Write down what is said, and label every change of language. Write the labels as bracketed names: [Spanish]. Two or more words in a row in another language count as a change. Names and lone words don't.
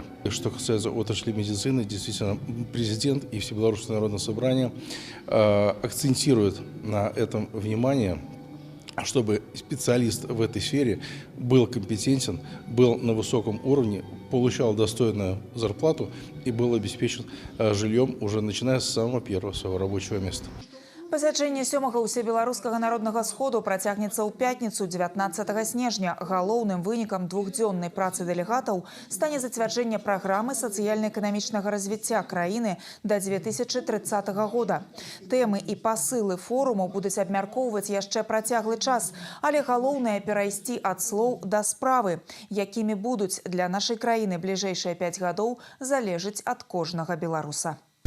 [Russian] Что касается отрасли медицины, действительно, президент и Всебелорусское народное собрание акцентируют на этом внимание, чтобы специалист в этой сфере был компетентен, был на высоком уровне, получал достойную зарплату и был обеспечен жильем уже начиная с самого первого своего рабочего места. [Belarusian] Пасяджэнне 7-га ўсебеларускага народнага сходу працягнецца ў пятніцу 19 снежня. Галоўным вынікам двухдзённай працы дэлегатаў стане зацвярджэнне праграмы сацыяльна-эканамічнага развіцця краіны да 2030 года. Тэмы і пасылы форуму будуць абмяркоўваць яшчэ працяглы час, але галоўнае перайсці ад слоў да справы, якімі будуць для нашай краіны бліжэйшыя 5 гадоў, залежыць ад кожнага беларуса.